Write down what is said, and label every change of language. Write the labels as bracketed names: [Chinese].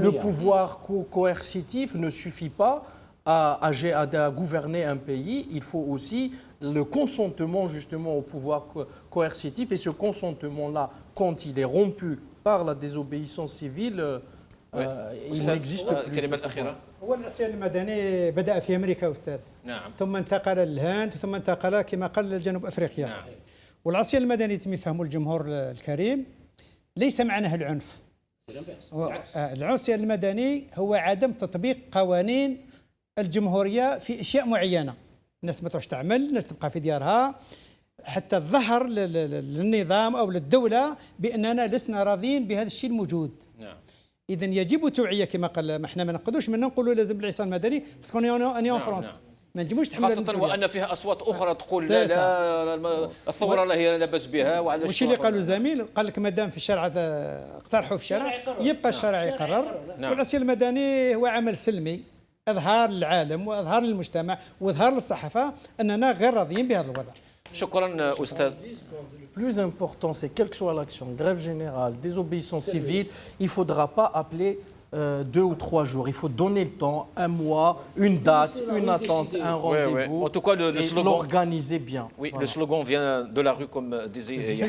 [French] pouvoir coercitif ne suffit pas à gouverner un pays. Il faut aussi le consentement justement au pouvoir coercitif. Et ce consentement-là, quand il est rompu par la désobéissance civile, il n'existe plus. [Arabic] الكلمة الأخيرة. هو العصيان المدني بدأ في أمريكا أستاذ، نعم. ثم انتقل للهند ثم انتقل كما قال لجنوب أفريقيا. والعصيان المدني لازم يفهموا الجمهور الكريم ليس معناه العنف، العصيان المدني هو عدم تطبيق قوانين الجمهورية في أشياء معينة. الناس ما تروحش تعمل، الناس تبقى في ديارها حتى الظهر للنظام أو للدولة بأننا لسنا راضين بهذا الشيء الموجود. نعم. إذا يجب توعية كما قال، ما احنا ما نقدوش منا نقولوا لازم العصيان المدني [French] باسكو اني اون فرونس. [Arabic] ما نجموش تحمل خاصة وأن فيها أصوات أخرى تقول لا لا الثورة لا هي لا بأس بها وعلى وش اللي قالوا زميل قال لك مادام في الشارع اقترحوا في الشارع يبقى الشارع يقرر. والعصيان المدني هو عمل سلمي اظهار للعالم واظهار للمجتمع واظهار للصحافة أننا غير راضيين بهذا الوضع. شكرا أستاذ. [French] Le plus important, c'est quelle que soit l'action, grève générale, désobéissance civile, il ne faudra pas appeler 2 ou 3 jours. Il faut donner le temps, un mois, une date, une attente, un rendez-vous. En tout cas, le et slogan, l'organiser bien. Oui, voilà. le slogan vient de la rue, comme disait Yahya.